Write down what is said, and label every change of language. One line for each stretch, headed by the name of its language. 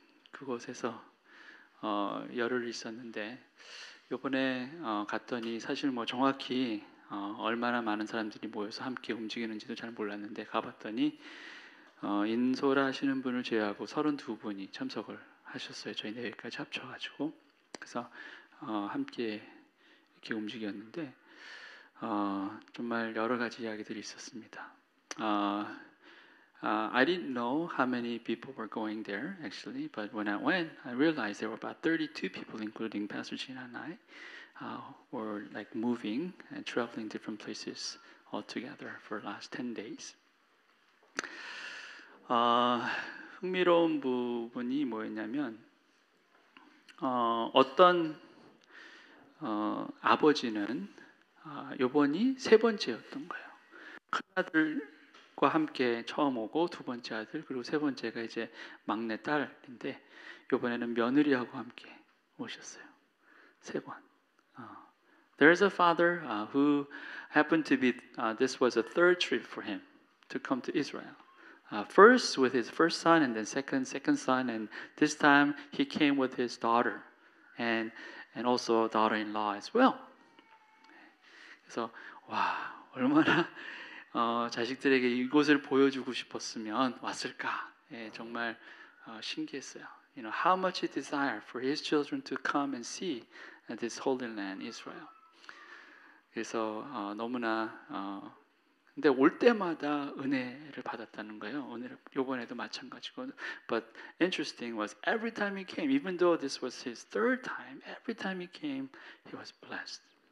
Korean: 그곳에서 열흘 있었는데 이번에 갔더니 사실 뭐 정확히 얼마나 많은 사람들이 모여서 함께 움직이는지도 잘 몰랐는데 가봤더니 인솔 하시는 분을 제외하고 32분이 참석을 하셨어요. 저희 4개까지 합쳐가지고. 그래서 함께 이렇게 움직였는데 정말 여러 가지 이야기들이 있었습니다.
English: I didn't know how many people were going there actually, but when I went, I realized there were about 32 people, including Pastor Gina and I, were like moving and traveling different places all together for the last 10 days.
Korean: 흥미로운 부분이 뭐였냐면 어떤 아버지는 요번이 3번째였던 거예요. 큰아들과 함께 처음 오고 2번째 아들 그리고 3번째가 이제 막내 딸인데 요번에는 며느리하고 함께 오셨어요. 3번.
English: There's a father who happened to be this was a third trip for him to come to Israel. First with his first son and then second son, and this time he came with his daughter and also daughter-in-law as well.
Korean: 그래서 와 얼마나 자식들에게 이곳을 보여주고 싶었으면 왔을까. 정말 신기했어요.
English: You know how much he desired for his children to come and see this holy land, Israel.
Korean: 그래서 너무나 근데 올 때마다 은혜를 받았다는 거예요. 이번에도 마찬가지고.
English: But interesting was every time he came, even though this was his third time, every time he came, he was blessed.